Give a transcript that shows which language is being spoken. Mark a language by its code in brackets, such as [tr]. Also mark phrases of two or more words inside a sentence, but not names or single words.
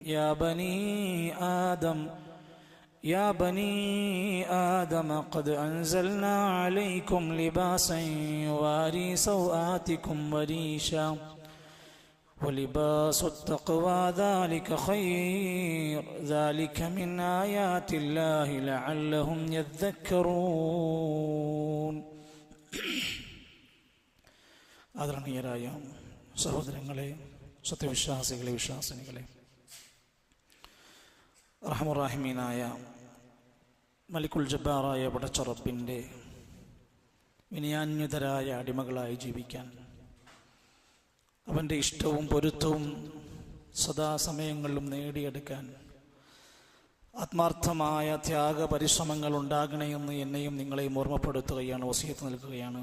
[ar] يا بني آدم قد أنزلنا عليكم لباسا يواري سوآتكم وريشا ولباس التقوى ذلك خير ذلك من آيات الله لعلهم يذكرون. [ml] ആദരണീയരായ സഹോദരങ്ങളെ, സത്യവിശ്വാസികളെ, വിശ്വാസിനികളെ, റഹ്മുറാഹിമീനായ മലിക്കുൽ ജബ്ബാറായ പടച്ച റബ്ബിൻ്റെ വിനയാന്വിതരായ അടിമകളായി ജീവിക്കാൻ, അവൻ്റെ ഇഷ്ടവും പൊരുത്തവും സദാസമയങ്ങളിലും നേടിയെടുക്കാൻ ആത്മാർത്ഥമായ ത്യാഗ പരിശ്രമങ്ങൾ ഉണ്ടാകണമെന്ന് എന്നെയും നിങ്ങളെയും ഓർമ്മപ്പെടുത്തുകയാണ്, വസിയത്ത് നൽകുകയാണ്.